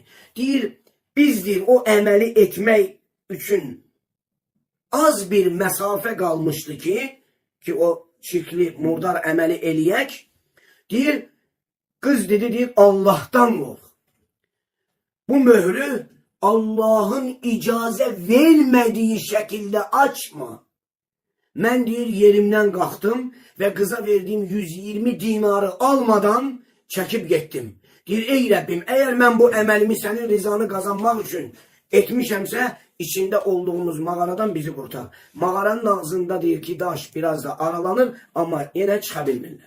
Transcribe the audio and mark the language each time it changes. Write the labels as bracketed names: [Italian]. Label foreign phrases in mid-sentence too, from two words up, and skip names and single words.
[Azerbaijani] Deyir, biz deyir [Turkish] o emeli etmek için az bir mesafe kalmıştı ki o çirkli murdar emeli eləyək. Deyir, kız dedi deyir Allah'tan kork. Bu mührü Allah'ın icaze vermediği şekilde açma. [Azerbaijani] Mən deyir yerimdən qalxdım və qıza verdiyim 120 dinarı almadan çəkib getdim. Deyir ey Rəbbim, əgər mən bu əməlimi sənin rizanı qazanmaq üçün etmişəmsə, içində olduğumuz mağaradan bizi qurtar. Mağaranın ağzında deyir ki, daş biraz da aralanır, amma yenə çıxa bilmirlər.